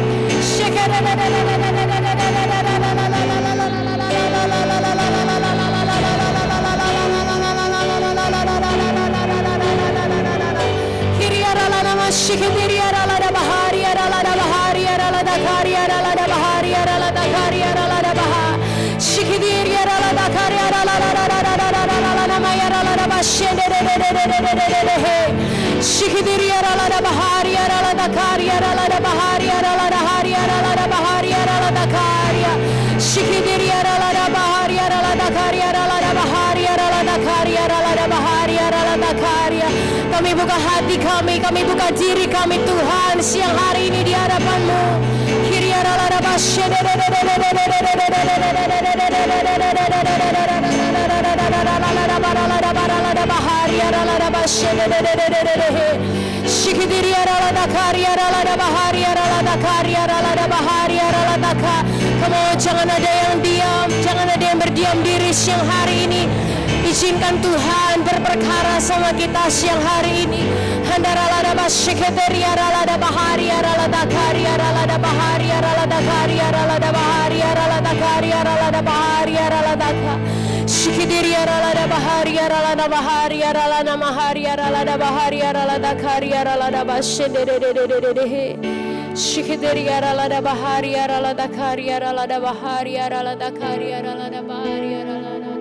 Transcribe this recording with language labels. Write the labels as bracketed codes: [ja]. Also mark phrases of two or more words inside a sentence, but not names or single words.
[id] Shikidiri aralada bahari aralada bahari aralada kari aralada bahari aralada kari aralada baha. Shikidiri aralada kari aralada aralada maya aralada bashende Shikidiri aralada bahari aralada kari aralada bahari aralada hari aralada bahari aralada kari. Shikidiri aralada bahari aralada kari aralada bahari aralada kari aralada bahari aralada kari. Kami buka hati kami buka diri kami Tuhan siang hari ini di hadapan-Mu. Kiri aralada bashende Shikidiri aralada kari aralada bahari aralada kari aralada bahari aralada ka. [en] Come on, [id] jangan ada yang diam, jangan ada yang berdiam diri siang hari ini. Izinkan Tuhan berperkara sama kita siang hari ini. Handaralada bashikidiri aralada bahari aralada kari aralada bahari aralada kari aralada bahari aralada kari aralada bahari aralada ka. Shikidiri aralada bahari aralada bahari aralada mahari aralada bahari aralada kari aralada bashende Shikidiri aralada bahari aralada kari aralada bahari aralada kari aralada bahari aralada.